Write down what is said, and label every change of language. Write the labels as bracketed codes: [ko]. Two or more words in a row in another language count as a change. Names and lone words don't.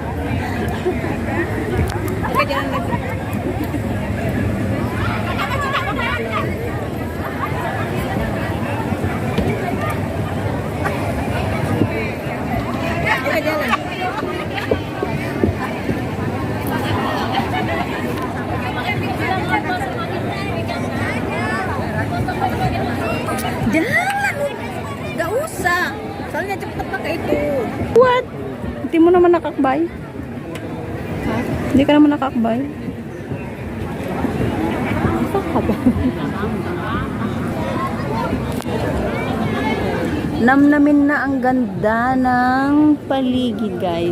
[id] Okay, jangan lagi. Okay, jalan. Jalan. Gak usah. Soalnya cepet pakai itu. [en] What? [tl] Hindi mo naman nakakbay? Ha? Hindi ka naman nakakbay? Namnamin na ang ganda ng paligid, guys.